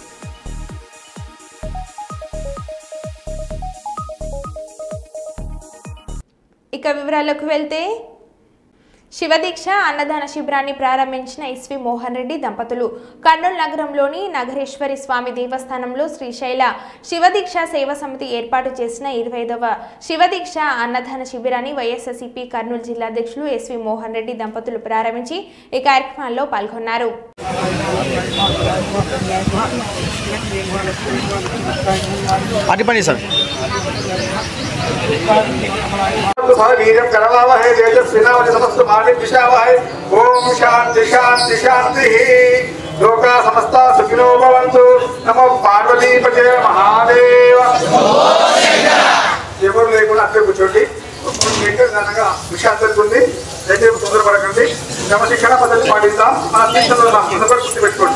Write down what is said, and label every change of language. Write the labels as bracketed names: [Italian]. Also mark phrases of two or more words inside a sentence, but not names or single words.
[Telugu] ఇక వివరాలకు వెళ్తే, శివదీక్ష అన్నదాన శిబిరాన్ని ప్రారంభించిన ఎస్వి మోహన్ రెడ్డి దంపతులు కర్నూలు నగరంలోని నగరేశ్వరి స్వామి దేవస్థానంలో శ్రీశైల శివదీక్ష సేవా సమితి ఏర్పాటు చేసిన 25వ శివదీక్ష అన్నదాన శిబిరాన్ని వైఎస్ఆర్సీపీ కర్నూలు జిల్లా అధ్యక్షులు ఎస్వి మోహన్ రెడ్డి దంపతులు ప్రారంభించి ఈ కార్యక్రమాల్లో పాల్గొన్నారు. [Sanskrit] ओम शांति शांति शांति लोका समस्ता सुखिनो भवन्तु नमो पार्वतीपते महादेव [Telugu] ఎవరు లేకుండా అట్లే కూర్చోండి. అనగా విషయం జరుగుతుంది. దయచేసి తొందరపడకండి. క్రమశిక్షణ పద్ధతి పాటిద్దాం. మన తీర్థంలో గుర్తు పెట్టుకోండి.